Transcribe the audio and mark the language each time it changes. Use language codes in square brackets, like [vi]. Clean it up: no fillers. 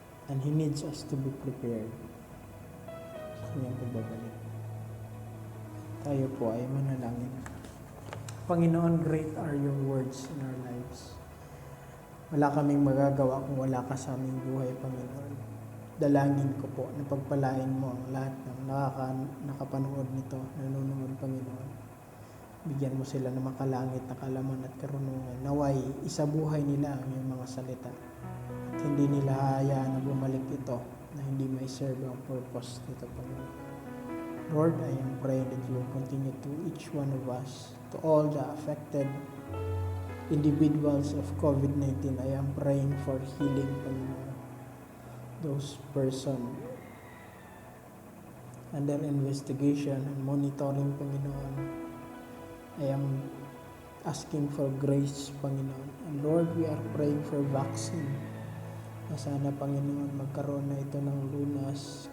[en] And He needs us to be prepared [tl] sa Kanyang pagbabalik. Tayo po ay manalangin. [en] Panginoon, great are your words in our lives. [tl] Wala kaming magagawa kung wala ka sa aming buhay, Panginoon. Dalangin ko po na pagpalain mo ang lahat ng nakapanood nito, nanonood, Panginoon. Bigyan mo sila ng makalangit na kalaman at karunungan. Naway, isabuhay nila ang iyong mga salita. At hindi nila hayaan na bumalik ito na hindi may serve ang purpose nito, Panginoon. [en] Lord, I am praying that you will continue to each one of us, to all the affected individuals of COVID-19. I am praying for healing, Panginoon. Those persons under investigation and monitoring, Panginoon. I am asking for grace, Panginoon. And Lord, we are praying for vaccine. [tl] Na sana, Panginoon, magkaroon na ito ng lunas.